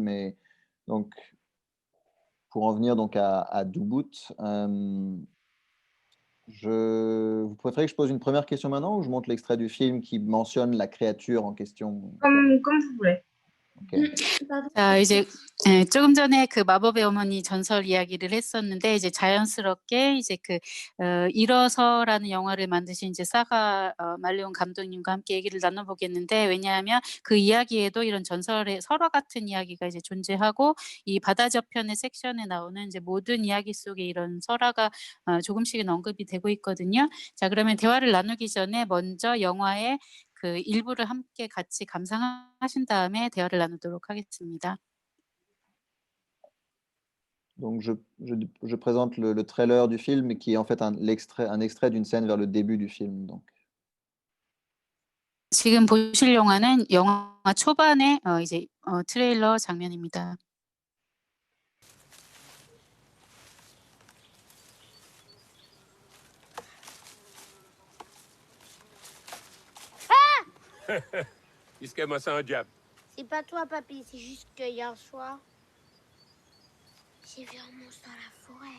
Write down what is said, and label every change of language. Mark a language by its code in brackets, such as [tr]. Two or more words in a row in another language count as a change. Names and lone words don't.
[fr] Mais donc pour en venir donc à Doubout, vous préférez que je pose une première question maintenant ou je montre l'extrait du film qui mentionne la créature en question? Comme vous voulez. OK. [ko] 자, 이제 조금 전에 그 마법의 어머니 전설 이야기를 했었는데 이제 자연스럽게 이제 일어서라는 영화를 만드신 이제 사가 말레온 감독님과 함께 얘기를 나눠보겠는데, 왜냐하면 그 이야기에도 이런 전설의 설화 같은 이야기가 이제 존재하고 이 바다 저편의 섹션에 나오는 이제 모든 이야기 속에 이런 설화가 조금씩은 언급이 되고 있거든요. 자, 그러면 대화를 나누기 전에 먼저 영화의 그 일부를 함께 같이 감상하신 다음에 대화를 나누도록 하겠습니다. [fr] Donc je présente le trailer du film qui est en fait un extrait d'une scène vers le début du film donc. [ko] 지금 보실 영화는 영화 초반의 이제 트레일러 장면입니다. [fr] Qu'est-ce qu'elle m'a ça un diable? C'est pas toi, papy, c'est juste que hier soir, j'ai vu un monstre dans la forêt.